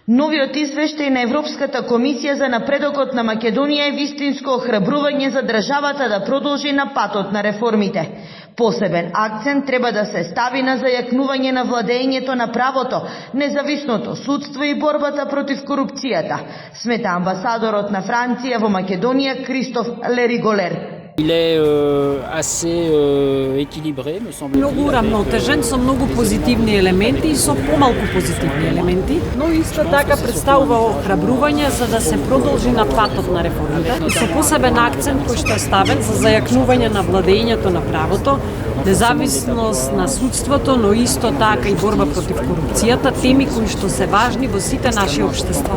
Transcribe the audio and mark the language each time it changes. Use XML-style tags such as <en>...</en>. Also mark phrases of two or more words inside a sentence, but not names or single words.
<mk>Новиот извештај на Европската комисија за напредокот на Македонија е вистинско охрабрување за државата да продолжи на патот на реформите. Посебен акцент треба да се стави на зајакнување на владењето на правото, независното судство и борбата против корупцијата, смета амбасадорот на Франција во Македонија Кристоф Лериголер.</mk> <fr>Il est assez équilibré, me semble.</fr> <mk>Многу уравнотежен, со многу позитивни елементи и со помалку позитивни елементи, но исто така представува охрабрување за да се продолжи на патот на реформите и со посебен акцент кој што е ставен за зајакнување на владењето на правото, независност на судството, но исто така и борба против корупцијата, теми кои што се важни во сите наши општества.</mk>